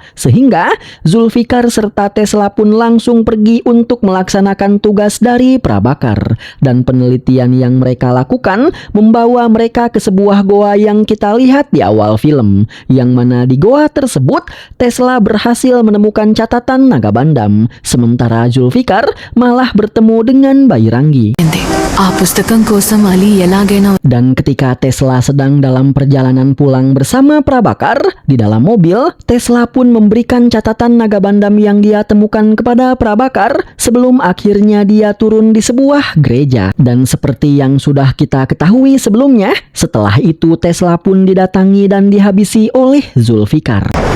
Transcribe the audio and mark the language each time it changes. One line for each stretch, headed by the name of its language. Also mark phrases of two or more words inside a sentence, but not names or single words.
Indonesian: Sehingga Zulfikar serta Tesla pun langsung pergi untuk melaksanakan tugas dari Prabakar. Dan penelitian yang mereka lakukan membawa mereka ke sebuah goa yang kita lihat di awal film. Yang mana di goa tersebut, Tesla berhasil menemukan catatan Nagabandam. Sementara Zulfikar malah bertemu dengan Bairangi.
Telugu: ఆ పుస్తకం కోసం అలీ ఎలాగైనా.
Indonesian: Dan ketika Tesla sedang dalam perjalanan pulang bersama Prabakar, di dalam mobil, Tesla pun memberikan catatan Nagabandam yang dia temukan kepada Prabakar sebelum akhirnya dia turun di sebuah gereja. Dan seperti yang sudah kita ketahui sebelumnya, setelah itu Tesla pun didatangi dan dihabisi oleh Zulfikar.